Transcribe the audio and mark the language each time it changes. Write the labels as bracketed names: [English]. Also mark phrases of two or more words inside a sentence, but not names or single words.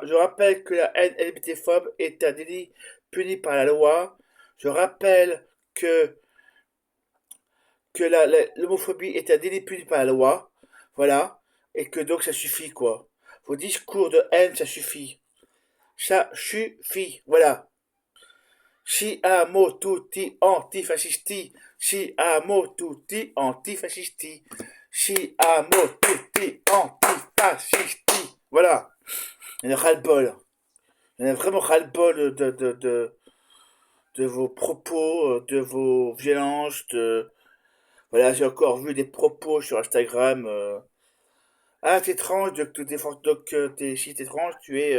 [French] Je rappelle que la haine LGBT-phobe est un délit puni par la loi. Je rappelle que l'homophobie est un délit puni par la loi, voilà, et que donc ça suffit, quoi. Vos discours de haine, ça suffit. Ça suffit, voilà. [Italian] Si amo tutti antifascisti, si amo tutti antifascisti, si amo tutti antifascisti. [French] Voilà. Il y en a ras-le-bol. Il y en a vraiment ras-le-bol de vos propos, de vos violences, voilà, j'ai encore vu des propos sur Instagram. Ah, t'es étrange, si t'es étrange, tu es.